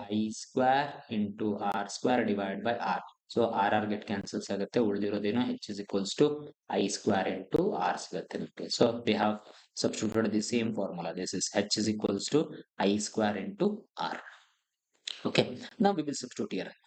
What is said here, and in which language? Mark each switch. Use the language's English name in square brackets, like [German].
[English] I square into R square divided by R. [Kannada] So [English] R get cancels [Kannada] ಆಗುತ್ತೆ, ಉಳಿದಿರೋದೇನು? [English] H is equals to I square into R [Kannada] ಸಿಗುತ್ತೆ ನಮಗೆ. [English] So we have substituted the same formula. This is H is equals to I square into R. Okay, now we will substitute here.